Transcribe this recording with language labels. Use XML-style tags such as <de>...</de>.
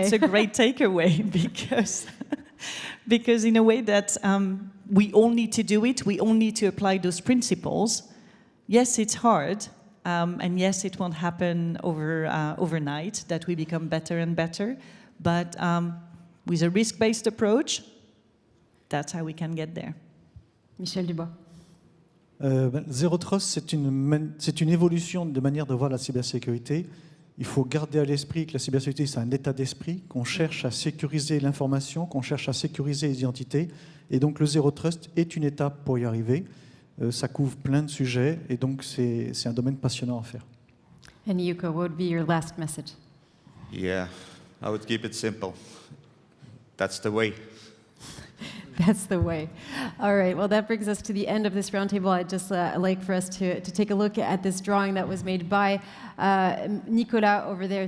<en>it's a great takeaway because in a way that we all need to do it, we all need to apply those principles. Yes, it's hard, and yes, it won't happen overnight that we become better and better, but with a risk-based approach, that's how we can get there. Michel Dubois.</en> <fr>Zero Trust, c'est une évolution de manière de voir la cybersécurité. Il faut garder à l'esprit que la cybersécurité, c'est un état d'esprit, qu'on cherche à sécuriser l'information, qu'on cherche à sécuriser les identités. Et donc le Zero Trust est une étape pour y arriver. Ça couvre plein de sujets, et donc c'est un domaine passionnant à faire.</fr> <en>And Yuko, what would be your last message? Yeah, I would keep it simple. That's the way. That's the way. All right, well, that brings us to the end of this roundtable. I'd just like for us to take a look at this drawing that was made by Nicolas over there.</en>